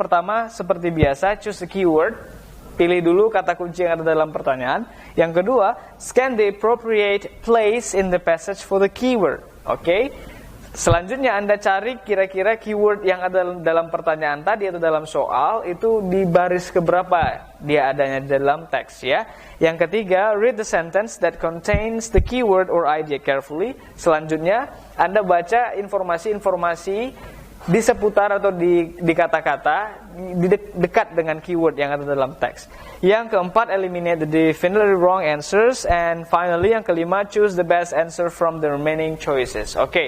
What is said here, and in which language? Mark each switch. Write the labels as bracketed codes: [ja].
[id] Pertama, seperti biasa, [en] choose a keyword. [id] Pilih dulu kata kunci yang ada dalam pertanyaan. Yang kedua, [en] scan the appropriate place in the passage for the keyword. [id] Selanjutnya Anda cari kira-kira keyword yang ada dalam pertanyaan tadi atau dalam soal itu di baris keberapa dia adanya dalam teks ya. Yang ketiga, [en] read the sentence that contains the keyword or idea carefully. [id] Selanjutnya Anda baca informasi-informasi di seputar atau di kata-kata dekat dengan keyword yang ada dalam teks. Yang keempat, [en] eliminate the definitely wrong answers. And finally, [id] yang kelima, [en] choose the best answer from the remaining choices.